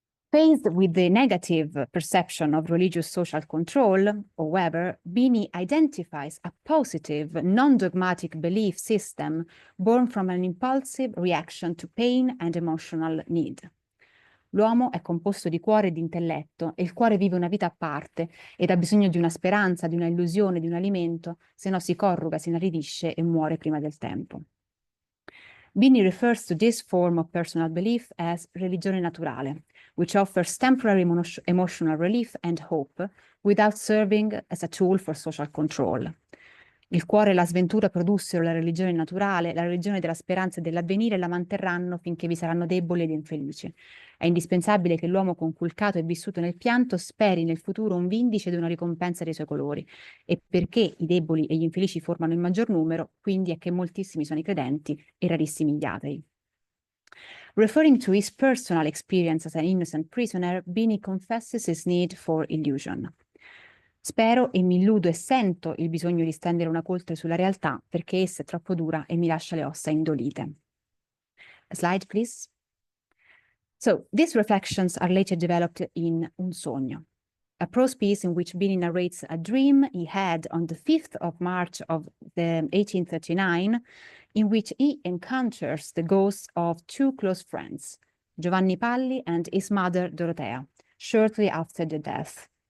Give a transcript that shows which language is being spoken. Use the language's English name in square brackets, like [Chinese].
[English] Faced with the negative perception of religious social control, however, Bini identifies a positive, non-dogmatic belief system born from an impulsive reaction to pain and emotional need. [Italian] L'uomo è composto di cuore e di intelletto e il cuore vive una vita a parte ed ha bisogno di una speranza, di una illusione, di un alimento, se no si corruga, si inaridisce e muore prima del tempo. [English] Bini refers to this form of personal belief as religione naturale, which offers temporary emotional relief and hope without serving as a tool for social control. [Italian] Il cuore e la sventura produssero la religione naturale, la religione della speranza e dell'avvenire la manterranno finché vi saranno deboli ed infelici. È indispensabile che l'uomo conculcato e vissuto nel pianto speri nel futuro un vindice ed una ricompensa dei suoi colori. E perché i deboli e gli infelici formano il maggior numero, quindi è che moltissimi sono i credenti e rarissimi gli atei. [English] Referring to his personal experience as an innocent prisoner, Bini confesses his need for illusion. [Italian] Spero e mi illudo e sento il bisogno di stendere una coltre sulla realtà perché essa è troppo dura e mi lascia le ossa indolite. [English] A slide, please. So, these reflections are later developed in Un sogno, a prose piece in which Bini narrates a dream he had on the 5th of March of 1839, in which he encounters the ghosts of two close friends, Giovanni Palli and his mother Dorotea, shortly after the death.